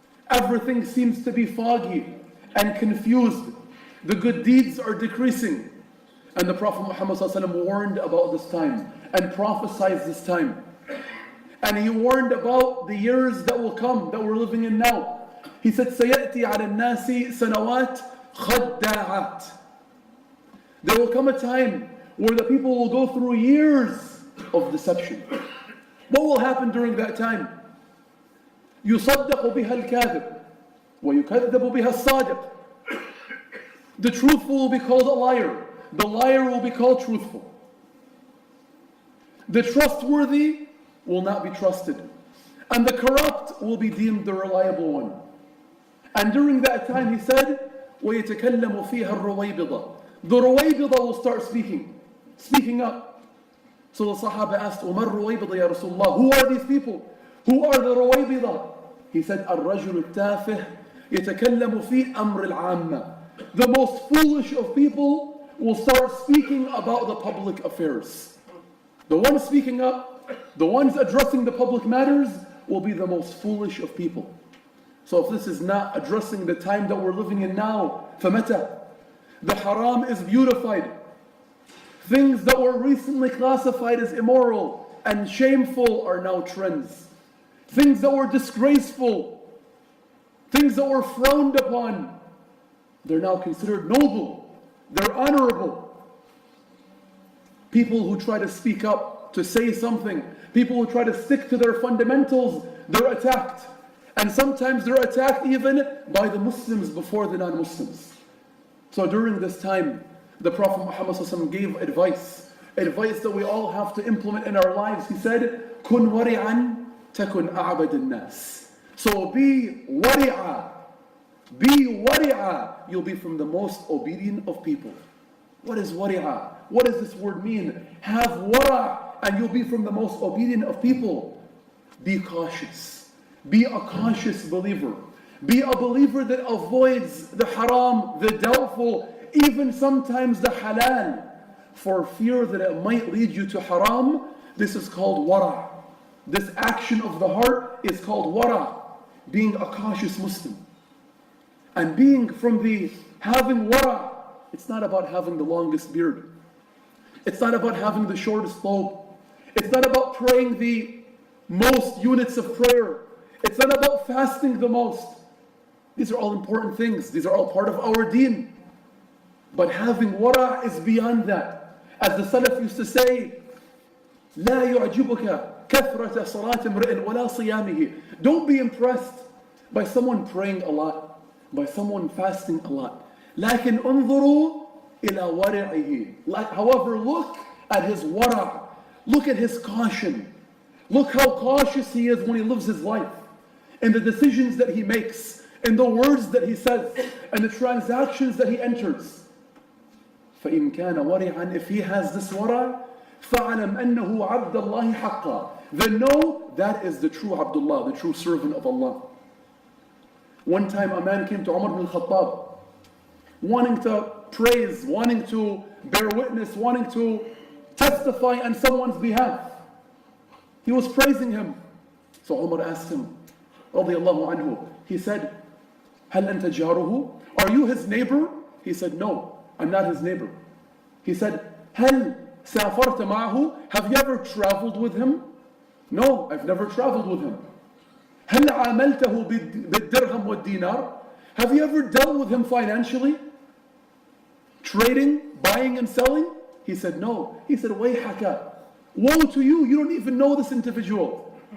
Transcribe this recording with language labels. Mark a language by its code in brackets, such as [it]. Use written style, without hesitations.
[en] Everything seems to be foggy and confused. The good deeds are decreasing. And the Prophet Muhammad ﷺ warned about this time and prophesied this time. And he warned about the years that will come, that we're living in now. He said, [ar] سَيَأْتِي عَلَى النَّاسِ سَنَوَاتٍ خَدَّاعَاتٍ. [en] There will come a time where the people will go through years of deception. What will happen during that time? [ar] يُصَدَّقُ بِهَا الْكَاذِبُ وَيُكَذَّبُ بِهَا الصَّادِقُ. [en] The truthful will be called a liar. The liar will be called truthful. The trustworthy will not be trusted. And the corrupt will be deemed the reliable one. And during that time he said, [ar] وَيَتَكَلَّمُ فِيهَا الرُّوَيْبِضَةِ. [en] The Ruwaybidah will start speaking up. So the Sahaba asked, [ar] وَمَا الرُّوَيْبِضَةِ يَا رَسُولَ اللَّهِ? [en] Who are these people? Who are the Ruwaybidah? He said, [ar] الرَّجُلُ التَّافِهِ يَتَكَلَّمُ فِي أَمْرِ الْعَامَّةِ. [en] The most foolish of people will start speaking about the public affairs. The ones speaking up, the ones addressing the public matters will be the most foolish of people. So if this is not addressing the time that we're living in now, [ar] فَمَتَى? [en] The haram is beautified. Things that were recently classified as immoral and shameful are now trends. Things that were disgraceful, things that were frowned upon, they're now considered noble. They're honorable. People who try to speak up, to say something, people who try to stick to their fundamentals, they're attacked. And sometimes they're attacked even by the Muslims before the non-Muslims. So during this time, the Prophet Muhammad ﷺ gave advice that we all have to implement in our lives. He said, [ar] كُن وَرِعًا تَكُنْ أَعْبَدِ النَّاسِ. [en] So be wari'a. Be wari'a. You'll be from the most obedient of people. What is wari'a? What does this word mean? Have wara' and you'll be from the most obedient of people. Be cautious. Be a cautious believer. Be a believer that avoids the haram, the doubtful, even sometimes the halal, for fear that it might lead you to haram. This is called wara'. This action of the heart is called wara', being a cautious Muslim. And being from the having wara', it's not about having the longest beard. It's not about having the shortest robe. It's not about praying the most units of prayer. It's not about fasting the most. These are all important things. These are all part of our deen. But having wara' is beyond that. As the Salaf used to say, [ar] لا يعجبك كثرة صلاة امرئ ولا صيامه. [en] Don't be impressed by someone praying a lot, by someone fasting a lot. [ar] لكن انظروا إلى ورعه. [en] However, look at his wara'. Look at his caution. Look how cautious he is when he lives his life. In the decisions that he makes, in the words that he says, and the transactions that he enters. [ar] فإن كان ورعا, [en] if he has this wara', [ar] فَعَلَمْ أَنَّهُ عَبْدَ اللَّهِ حَقًّا. [en] Then know that is the true Abdullah, the true servant of Allah. One time a man came to Umar ibn al-Khattab, wanting to praise, wanting to bear witness, wanting to testify on someone's behalf. He was praising him. So Umar asked him, radiyallahu anhu, he said, [ar] هَلْ أَنْتَ جَارُهُ? [en] Are you his neighbor? He said, no, I'm not his neighbor. He said, [ar] هَلْ سَافَرْتَ مَعَهُ? [en] Have you ever traveled with him? No, I've never traveled with him. [ar] هَلْ عَامَلْتَهُ بِالدِّرْهَمْ وَالدِّينَارِ? [en] Have you ever dealt with him financially? Trading, buying and selling? He said, no. He said, [ar] وَيْحَكَ. [en] Woe to you, you don't even know this individual.